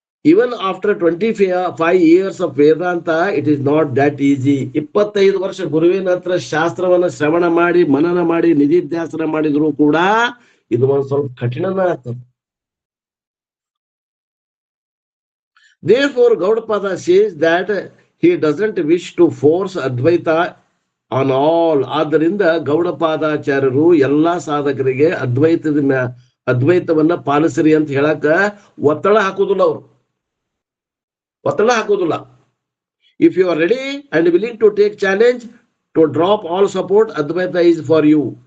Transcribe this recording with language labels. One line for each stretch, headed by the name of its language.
English: Even after 25 years of Vedanta it is not that easy.
Kannada: 25 ವರ್ಷ ಗುರುವಿನ ಹತ್ರ ಶಾಸ್ತ್ರವನ್ನ ಶ್ರವಣ ಮಾಡಿ ಮನನ ಮಾಡಿ ನಿಧಿಧ್ಯಾಸನ ಮಾಡಿದ್ರು ಕೂಡ ಇದು ಒಂದು ಸ್ವಲ್ಪ ಕಠಿಣನ ಆಗ್ತದೆ.
English: Therefore Gaudapada says that he doesn't wish to force Advaita on all.
Kannada: ಆದ್ದರಿಂದ ಗೌಡಪಾದಾಚಾರ್ಯರು ಎಲ್ಲಾ ಸಾಧಕರಿಗೆ ಅದ್ವೈತವನ್ನ ಪಾಲಿಸ್ರಿ ಅಂತ ಹೇಳಕ ಒತ್ತಡ ಹಾಕುದಿಲ್ಲ. ಅವರು ಒತ್ತಡ ಹಾಕುದಿಲ್ಲ.
English: If you are ready and willing to take challenge to drop all support, Advaita is for you.